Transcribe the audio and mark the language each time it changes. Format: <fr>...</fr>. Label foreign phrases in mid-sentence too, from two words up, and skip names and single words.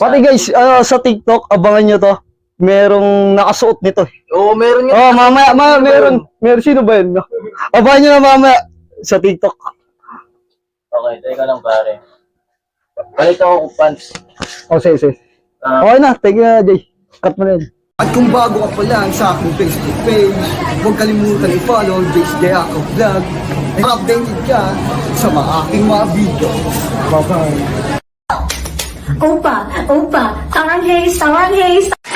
<tl>Pati guys, sa TikTok, abangan nyo to. Merong nakasuot nito. Oo, meron nga. Oh, mamaya, meron. Sino ba yun? Abangan nyo na mamaya sa TikTok. Okay, teka lang pare. Palit ako kung pants. Oh, sige. Ah, Okay na,</tl> <en>thank you</en> <tl>na, Jay. Cut mo na yun. At kung bago ka pa lang sa aking Facebook page, huwag kalimutan i-follow Jace Deaco Vlog. Updated ka sa mga aking mga video.</tl> <en>Bye-bye.</en> <ko>오빠, 사랑해.</ko>